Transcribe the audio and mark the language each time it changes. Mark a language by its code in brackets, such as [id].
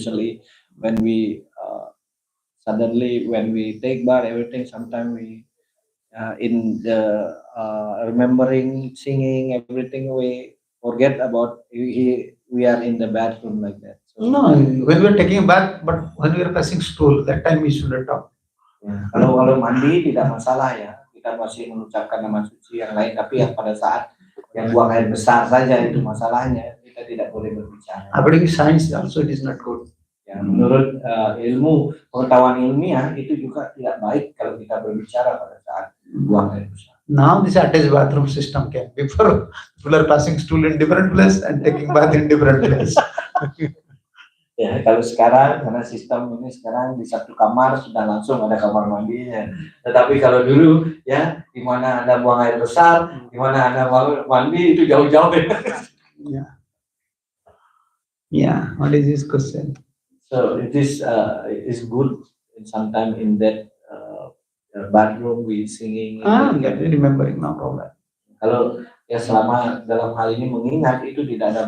[en] Usually, when we suddenly when we take bath, everything. Sometimes we in the remembering, singing, everything we forget about. We are in the bathroom like that. So, No, when we are taking a bath, but when we are passing stool, that time we should not talk. [id] ya, kalau mandi tidak masalah ya, kita masih mengucapkan nama suci yang lain, tapi yang pada saat yang buang air besar saja itu masalahnya, kita tidak boleh berbicara. [en] According to science, also it is not good. [id] Ya, menurut ilmu pengetahuan ilmiah itu juga tidak baik kalau kita berbicara pada saat buang air besar. [en] Now this attached bathroom system came. Before, people are passing stool in different place and taking bath in different place. [id] Ya, kalau sekarang karena sistem ini sekarang di satu kamar sudah langsung ada kamar mandinya. Tetapi kalau dulu ya, di mana Anda buang air besar, di mana Anda mandi itu jauh-jauh. [en] Yeah. Yeah. What is this question? So it is good sometimes in that bathroom we singing. Yeah, remembering, no problem. [id] Kalau ya selama dalam hal ini mengingat itu tidak ada